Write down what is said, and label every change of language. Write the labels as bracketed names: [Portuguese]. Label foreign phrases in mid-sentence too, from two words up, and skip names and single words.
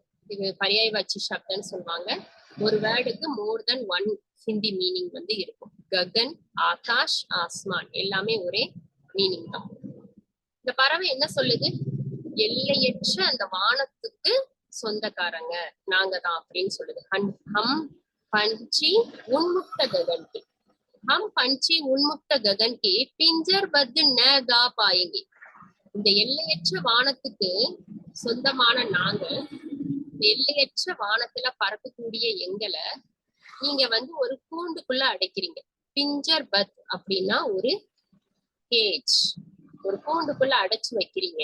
[Tamil] இது [Hindi] पर्यायवाची शब्द [Tamil] சொல்லுவாங்க. ஒரு வேர்டுக்கு [English] more than one Hindi meaning [Tamil] வந்து இருக்கும். [Hindi] गगन, आकाश, आसमान [Tamil] எல்லாமே ஒரே மீனிங் தான். இந்த பறவை என்ன சொல்லுது? எல்லையற்ற அந்த வானத்துக்கு சொந்தக்காரங்க நாங்க தான் அப்படின்னு சொல்லுது. [Hindi] हम पंछी उन्मुक्त गगन के. हम पंछी उन्मुक्त गगन के पिंजर बद्ध न गा पाएंगे. [Tamil] இந்த எல்லையற்ற வானத்துக்கு சொந்தமான நாங்க, எல்லையற்ற வானத்துல பறக்கக்கூடிய எங்களை நீங்க வந்து ஒரு கூண்டுக்குள்ள அடைக்கிறீங்க. [Hindi] पिंजर बद्ध [Tamil] அப்படின்னா ஒரு கேஜ், ஒரு கூண்டுக்குள்ள அடைச்சு வைக்கிறீங்க.